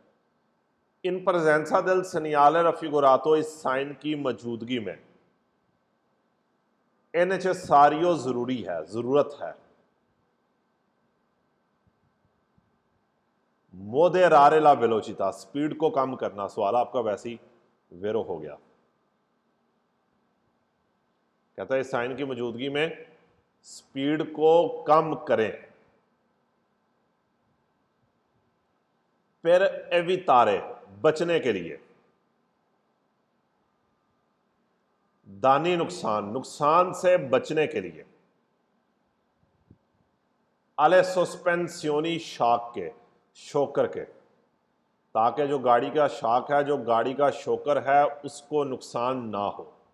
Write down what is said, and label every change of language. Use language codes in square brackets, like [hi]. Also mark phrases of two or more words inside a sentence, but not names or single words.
[it] इन presenza del segnale raffigurato, [hi] इस साइन की मौजूदगी में [it] è necessario [hi] जरूरी है, जरूरत है। [it] moderare la velocità, [hi] स्पीड को कम करना। सवाल आपका वैसे ही वेरो हो गया। कहता है इस साइन की मौजूदगी में स्पीड को कम करें। [it] per evitare, [hi] बचने के लिए। दानी नुकसान, नुकसान से बचने के लिए। [it] alle sospensioni, [hi] शॉक के, शोकर के, ताकि जो गाड़ी का शॉक है, जो गाड़ी का शोकर है, उसको नुकसान ना हो।